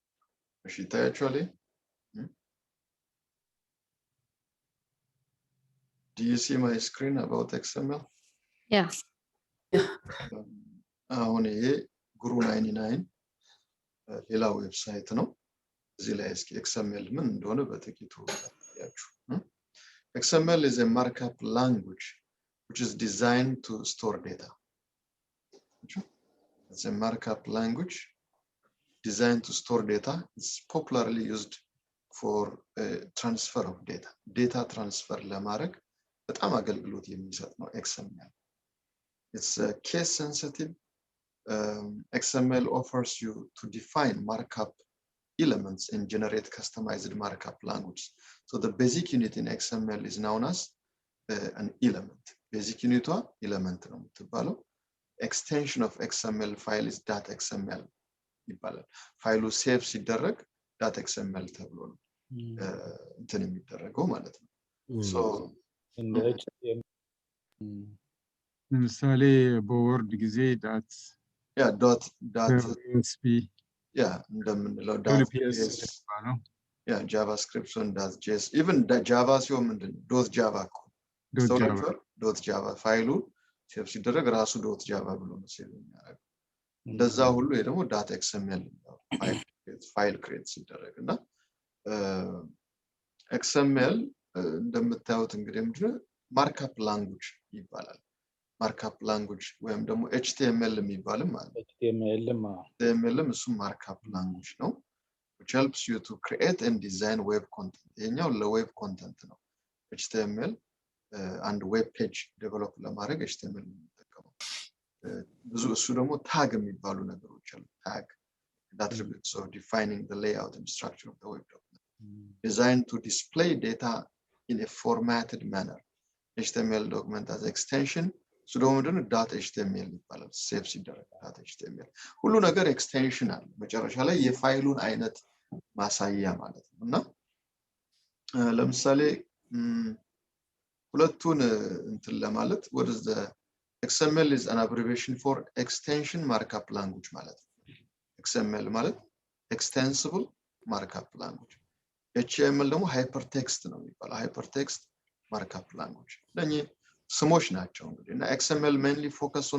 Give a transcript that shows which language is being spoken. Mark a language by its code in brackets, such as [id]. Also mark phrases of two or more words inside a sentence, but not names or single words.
[am] እሺ ታያችኋል [en] Do you see my screen about XML? Yeah. [am] አሁን ይሄ ግሩ 99 ሌላ ዌብሳይት ነው እዚህ ላይ እስኪ XML ምን እንደሆነ በጥቂቱ ያችሁ [en] XML is a markup language which is designed to store data. It's a markup language designed to store data. It's popularly used for transfer of data. Data transfer [am] ለማድረግ በጣም አገልግሎት የሚሰጥ ነው XML. [en] It's case sensitive. XML offers you to define markup elements and generate customized markup language. So the basic unit in XML is known as an element. Basic unit [am] element ነው የምትባለው [en] extension of XML file is [am] .xml ይባላል ፋይሉ ሴቭ ሲደረግ .xml ተብሎ ነው እንትን የሚደረገው ማለት ነው so [en] in the HTML [am] ለምሳሌ በወርድ ጊዜ .sp እንደምንለው .ps ነው [en] JavaScript and .js even Java [am] ሲሆን ምንድነው .java .java ፋይሉ ሴቭ ሲደረግ ራሱ .java ብሎ ነው ሴቭ የሚያደርገው እንደዛ ሁሉ ይሄ ደግሞ .xml ፋይል ክሬት ሲደረግ እና XML እንደምታዩት እንግዲህ ምንድነው [en] markup language [am] ይባላል [en] markup language [am] ወይም ደግሞ HTML የሚባልም ማለት HTML እሱ [en] markup language [am] ነው [en] which helps you to create and design web content [am] ይሄኛው ለዌብ ኮንተንት ነው [en] HTML and web page develop [am] ለማድረግ HTML እንጠቀመው ብዙ እሱ ደግሞ ታግ የሚባሉ ነገሮች አሉ ታግ [en] attributes of defining the layout and structure of the web document designed to display data in a formatted manner HTML document as extension so [am] ደግሞ ምንድነው .html ይባላል ሴቭ ሲደረግ .html ሁሉ ነገር ኤክስቴንሽን አለ መጨረሻ ላይ የፋይሉን አይነት ማሳያ ማለት ነው እና ለምሳሌ ሁለቱን እንትን ለማለት [en] what is the XML is an abbreviation for extension markup language [am] ማለት ነው [en] XML ማለት extensible markup language HTML ደግሞ hypertext [am] ነው የሚባለው [en] hypertext markup language [am] ለኚህ ስሞች ናቸው እንግዲህ እና [en] XML mainly focus on